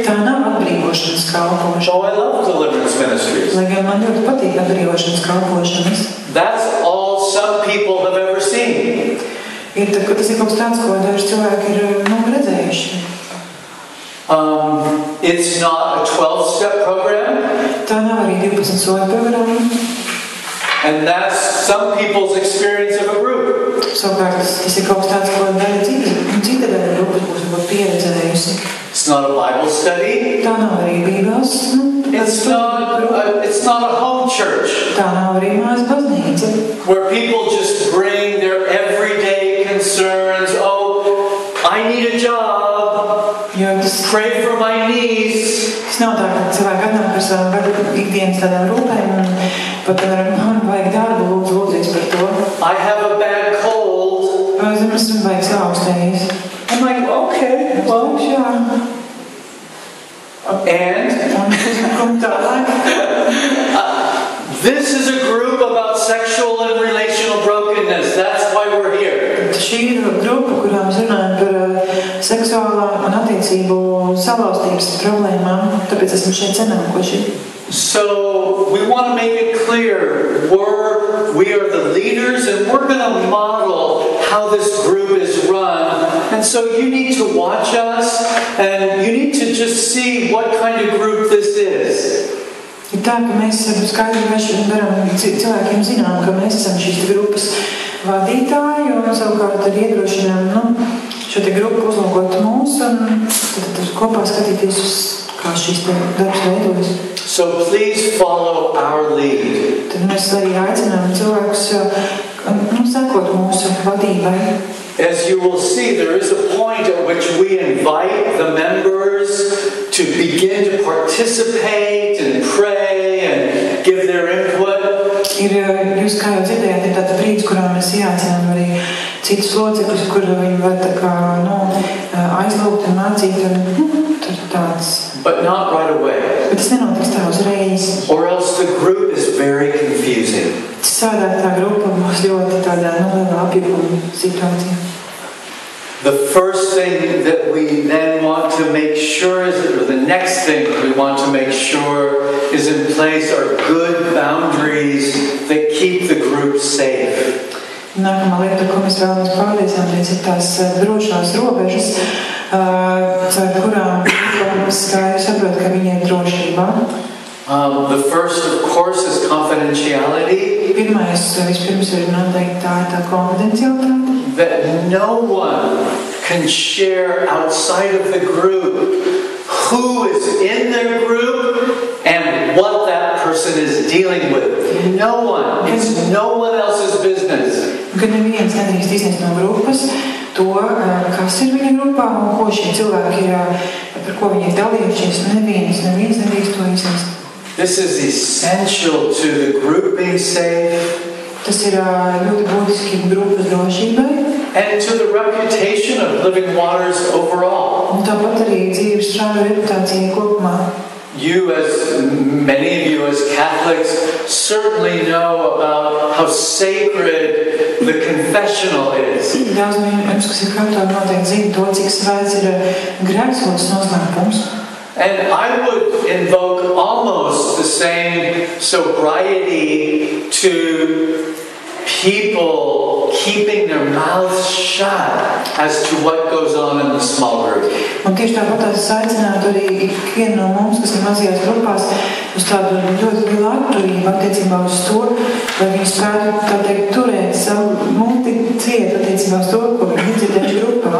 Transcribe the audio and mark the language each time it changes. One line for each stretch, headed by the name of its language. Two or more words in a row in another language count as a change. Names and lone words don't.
Latvian: Tā nav atbrīvošanas kalpošana.
English: Oh, I love deliverance ministries.
Latvian: Lai gan man ļoti patīk atbrīvošanas kalpošanas.
English: That's all some people have ever seen.
Latvian: Tas ir kaut kas tāds, ko daži cilvēki ir redzējuši.
English: It's not a 12-step program.
Latvian: Tā nav arī 12 soļu programma.
English: And that's some people's experience of a group.
Latvian: Savukārt, tas ir kaut kas tāds, ko daļa cita daļa grupas būs pieredzējusi.
English: It's not a Bible study.
Latvian: Tā nav arī Bībeles.
English: It's not a home church.
Latvian: Tā nav arī mājas baznīca.
English: Where people just bring their everyday concerns. Oh, I need a job. Pray for my niece.
Latvian: Tas nav tā, ka cilvēki atnāk ar savām ikdienas tādām rūpēm un pat man vajag darbu, lūdzīgs par to.
English: I have a bad cold.
Latvian: Man vajag saaugstējies.
English: I'm like, okay, well, And this is a group about sexual and relational brokenness. That's why we're here.
Latvian: Šī ir grupa, kurā mēs runājam par seksuālā un attiecību salauztības problēmām, tāpēc esam šeit sanākuši.
English: So we want to make it clear we are the leaders and we're going to model how this group is run. And so you need to watch us and you need to just see what kind of group this is.
Latvian: Ir tā, ka mēs skaidri varam cilvēkiem zinām, ka mēs esam šīs grupas vadītāji un savukārt ar iedrošinām šo te grupu uzlūkot mūs un tad kopā skatīties uz kā šīs te darbs veidojas.
English: So please follow our lead.
Latvian: Tad mēs arī aicinām cilvēkus sekot mūsu vadībai.
English: As you will see, there is a point at which we invite the members to begin to participate and pray and give their input.
Latvian: Jūs kā jau dzirdējāt, ir tāda brīdis, kurā mēs ieaicinām arī citus locekļus, kur viņi var tā kā aizlūgt un mācīt un tāds.
English: But not right away.
Latvian: Bet tas nenotiks tā uzreiz.
English: Or else the group is very confusing.
Latvian: Savādāk tā grupa būs ļoti tādā lielā apjukuma situācijā.
English: The first thing that we then want to make sure or the next thing we want to make sure is in place are good boundaries that keep the group safe.
Latvian: Nākamā lieta, ko mēs vēlamies pārliecināties, ir tās drošās robežas, caur kurām skaidri saprot, ka viņi ir drošībā.
English: The first, of course, is confidentiality.
Latvian: Vispirms ir noteikti tā konfidencialitāte.
English: That no one can share outside of the group who is in their group and what that person is dealing with. No one. It's no one else's business.
Latvian: Kad neviens nedrīkst izniegt no grupas to, kas ir viņa grupā un ko šie cilvēki ir, par ko viņi ir dalījušies. Neviens nedrīkst to izniegt.
English: This is essential to the group being safe.
Latvian: Tas ir ļoti būtiski grupas drošībai.
English: And to the reputation of Living Waters overall.
Latvian: Un tāpat arī dzīves strādu reputācija kopumā.
English: Many of you as Catholics certainly know about how sacred the confessional is.
Latvian: Daudz no jums, kas ir katoļi, noteikti zina to, cik svēts ir grēksūdzes noslēpums.
English: And I would invoke almost the same sobriety to people keeping their mouths shut as to what goes on in the small group.
Latvian: Un tieši tāpat es aicinātu arī ikvienu no mums, kas ir mazajās grupās, uz tādu ļoti lielu atturību attiecībā uz to, lai viņi spētu tā teikt turēt savu muti ciet attiecībā uz to, ko viņi dzirdējuši grupā.